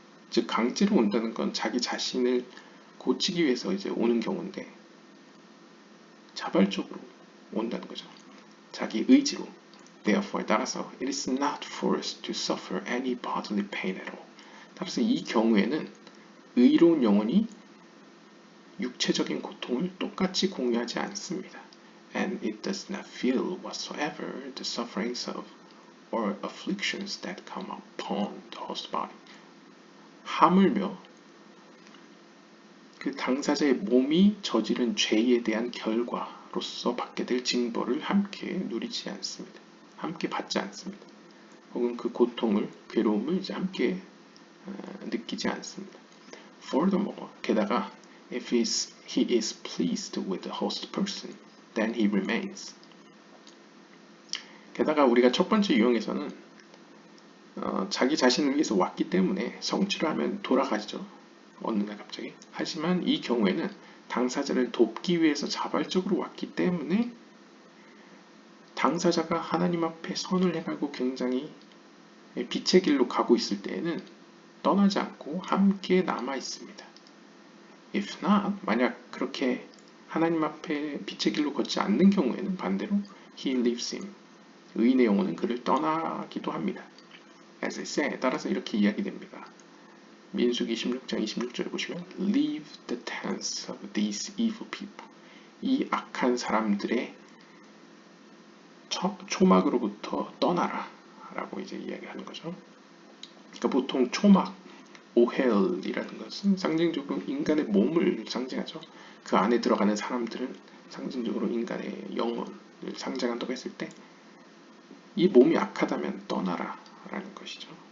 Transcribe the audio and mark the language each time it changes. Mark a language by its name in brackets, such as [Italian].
[Korean] 즉 강제로 온다는 건 자기 자신을 고치기 위해서 이제 오는 경우인데 자발적으로 온다는 거죠. 자기 의지로. [English] Therefore, [Korean] 따라서 [English] it is not forced to suffer any bodily pain at all. [Korean] 따라서 이 경우에는 의로운 영혼이 육체적인 고통을 똑같이 공유하지 않습니다. [English] And it does not feel whatsoever the sufferings of or afflictions that come upon the host body. [Korean] 하물며 그 당사자의 몸이 저지른 죄에 대한 결과로서 받게 될 징벌을 함께 누리지 않습니다. 함께 받지 않습니다. 혹은 그 고통을, 괴로움을 이제 함께 느끼지 않습니다. [English] Furthermore, [Korean] 게다가 [English] if he is pleased with the host person, then he remains. [Korean] 게다가 우리가 첫 번째 유형에서는 자기 자신을 위해서 왔기 때문에 성취를 하면 돌아가죠. 어느 날 갑자기. 하지만 이 경우에는 당사자를 돕기 위해서 자발적으로 왔기 때문에 당사자가 하나님 앞에 선을 행하고 굉장히 빛의 길로 가고 있을 때에는 떠나지 않고 함께 남아 있습니다. [English] If not, [Korean] 만약 그렇게 하나님 앞에 빛의 길로 걷지 않는 경우에는 반대로 [English] he leaves him. [Korean] 의인의 영혼은 그를 떠나기도 합니다. [English] As I say, [Korean] 따라서 이렇게 이야기됩니다. 민수기 16장 26절에 보시면 [English] Leave the tents of these evil people. [Korean] 이 악한 사람들의 초막으로부터 떠나라 라고 이제 이야기하는 거죠. 그러니까 보통 초막, 오헬이라는 것은 상징적으로 인간의 몸을 상징하죠. 그 안에 들어가는 사람들은 상징적으로 인간의 영혼을 상징한다고 했을 때 이 몸이 악하다면 떠나라 라는 것이죠.